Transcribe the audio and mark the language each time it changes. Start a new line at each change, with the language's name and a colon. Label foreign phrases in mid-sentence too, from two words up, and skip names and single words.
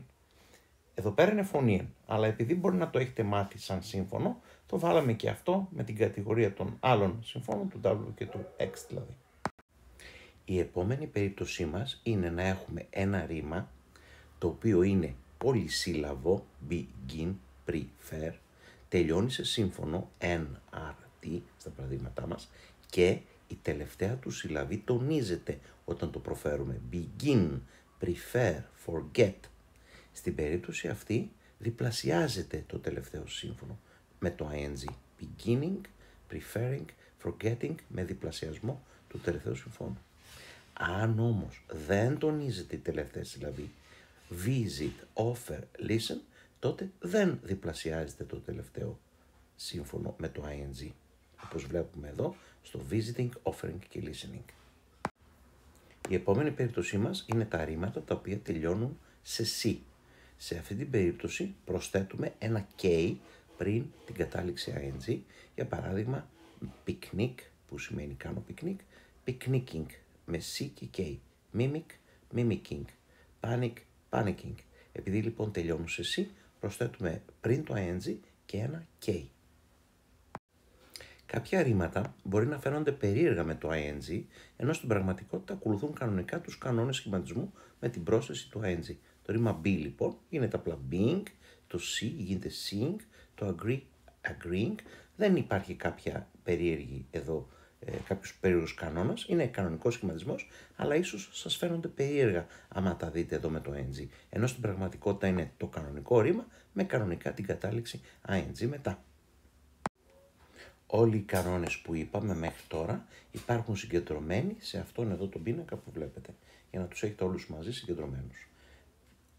Greek: Εδώ πέρα είναι φωνήεν, αλλά επειδή μπορεί να το έχετε μάθει σαν σύμφωνο, το βάλαμε και αυτό με την κατηγορία των άλλων συμφώνων, του W και του X δηλαδή. Η επόμενη περίπτωσή μας είναι να έχουμε ένα ρήμα, το οποίο είναι πολυσύλλαβο,
English: begin, prefer,
Greek: τελειώνει σε σύμφωνο, NRT, στα παραδείγματά μας, και η τελευταία του συλλαβή τονίζεται όταν το προφέρουμε.
English: Begin, prefer, forget.
Greek: Στην περίπτωση αυτή διπλασιάζεται το τελευταίο σύμφωνο με το ing.
English: Beginning, preferring, forgetting
Greek: με διπλασιασμό του τελευταίου συμφώνου. Αν όμως δεν τονίζεται η τελευταία συλλαβή,
English: visit, offer, listen,
Greek: τότε δεν διπλασιάζεται το τελευταίο σύμφωνο με το ing. Όπως βλέπουμε εδώ στο
English: visiting, offering
Greek: και listening. Η επόμενη περίπτωσή μας είναι τα ρήματα τα οποία τελειώνουν σε C. Σε αυτή την περίπτωση προσθέτουμε ένα K πριν την κατάληξη ing. Για παράδειγμα, picnic που σημαίνει κάνω picnic, picnicking με C και K.
English: Mimic, mimicking. Panic, panicking.
Greek: Επειδή λοιπόν τελειώνουν σε C, προσθέτουμε πριν το ing και ένα K. Κάποια ρήματα μπορεί να φαίνονται περίεργα με το ing, ενώ στην πραγματικότητα ακολουθούν κανονικά τους κανόνες σχηματισμού με την πρόσθεση του ing. Το ρήμα be λοιπόν γίνεται απλά being, το see γίνεται seeing, το
English: agree, agreeing.
Greek: Δεν υπάρχει κάποια περίεργη εδώ, κάποιος περίεργος κανόνας, είναι κανονικός σχηματισμός, αλλά ίσως σας φαίνονται περίεργα άμα τα δείτε εδώ με το ing. Ενώ στην πραγματικότητα είναι το κανονικό ρήμα με κανονικά την κατάληξη ing μετά. Όλοι οι κανόνες που είπαμε μέχρι τώρα υπάρχουν συγκεντρωμένοι σε αυτόν εδώ τον πίνακα που βλέπετε, για να τους έχετε όλους μαζί συγκεντρωμένους.